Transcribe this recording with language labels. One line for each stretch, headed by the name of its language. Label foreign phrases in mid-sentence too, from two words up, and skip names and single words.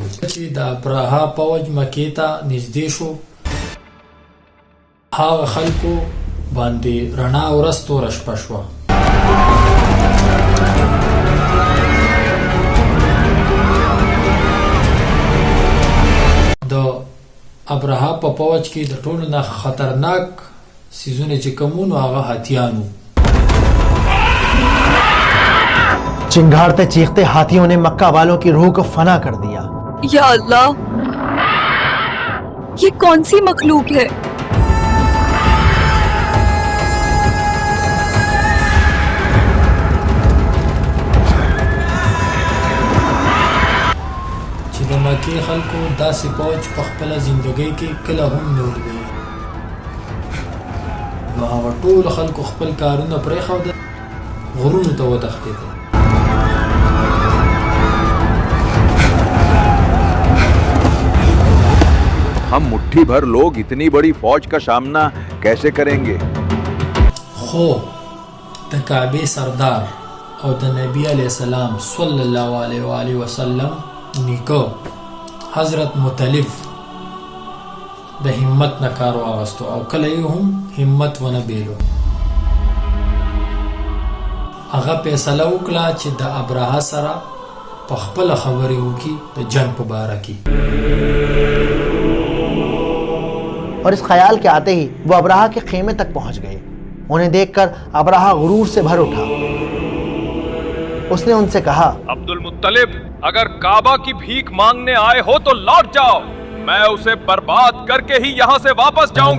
Pashto: چې د ابرها پوځ مکې ته نږدې شو، هغه خلکو باندې رڼا ورځ توره شپه شوه. د ابرها په پوځ کې د ټولو نه خطرناک سیزونه چې کومونو هغه هاتیانو.
Hindi: चिंगारते चीखते हाथियों ने मक्का वालों की रूह को फना कर दिया। या अल्लाह, ये कौन सी मखलूक है?
Pashto: چې د مکې خلکو داسې پوځ په خپله زندګۍ کې کله هم نه ولیدلی. نو هغه ټولو خلکو خپل کارونه پرېښودل، غرونو ته وتښتېدل.
Hindi: हम मुट्ठी भर लोग इतनी बड़ी फौज का सामना कैसे करेंगे?
Pashto: خو د کعبې سردار او د نبی علیه السلام صلی الله علیه و آله وسلم نیکه حضرت مطلب د همت نه کار واغستو او کله یې هم همت ونه بیلو. هغه فیصله وکړه چې د ابرها سره په خپله خبرې وکړي د جنګ په باره کې.
Hindi: और इस ख्याल के आते ही वो अब्राहा के खेमे तक पहुंच गए। उन्हें देखकर अब्राहा गुरूर से भर उठा। उसने उनसे कहा, अब्दुल मुत्तलिब, अगर काबा की भीख मांगने आए हो तो लौट जाओ, मैं उसे बर्बाद करके ही यहाँ से वापस जाऊंगा।